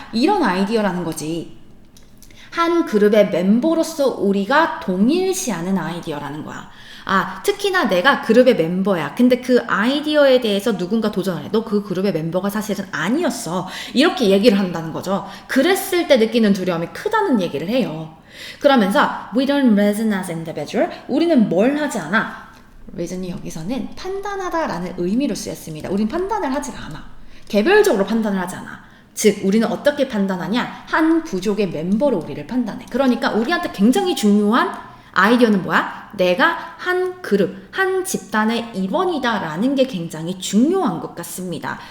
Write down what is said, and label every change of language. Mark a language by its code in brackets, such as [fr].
[ko] 이런 아이디어라는 거지. 한 그룹의 멤버로서 우리가 동일시하는 아이디어라는 거야. 특히나 내가 그룹의 멤버야. 근데 그 아이디어에 대해서 누군가 도전을 해. 너 그 그룹의 멤버가 사실은 아니었어. 이렇게 얘기를 한다는 거죠. 그랬을 때 느끼는 두려움이 크다는 얘기를 해요. 그러면서 [en] we don't reason as individual. [ko] 우리는 뭘 하지 않아? reason이 여기서는 판단하다라는 의미로 쓰였습니다. 우린 판단을 하지 않아. 개별적으로 판단을 하지 않아. 즉 우리는 어떻게 판단하냐? 한 부족의 멤버로 우리를 판단해. 그러니까 우리한테 굉장히 중요한 아이디어는 뭐야? 내가 한 그룹, 한 집단의 일원이다 라는 게 굉장히 중요한 것 같습니다.